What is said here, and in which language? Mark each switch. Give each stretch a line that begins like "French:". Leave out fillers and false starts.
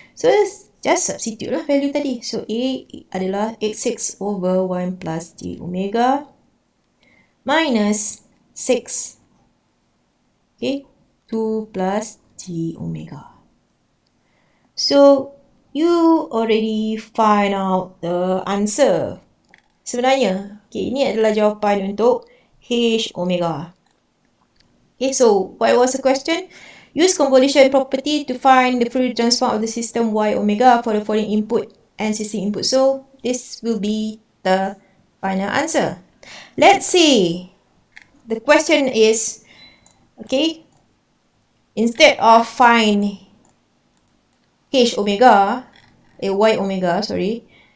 English: So, just substitute lah value tadi. So, A adalah 86 over 1 plus J omega minus 6. Okay. 2 plus J omega. So, you already find out the answer.
Malay: Sebenarnya, okay, ini adalah jawapan untuk H omega.
English: Okay, so what was the question? Use convolution property to find the Fourier transform of the system Y omega for the following input and system input. So, this will be the final answer. Let's see. The question is, okay, instead of find H omega, Y omega, sorry.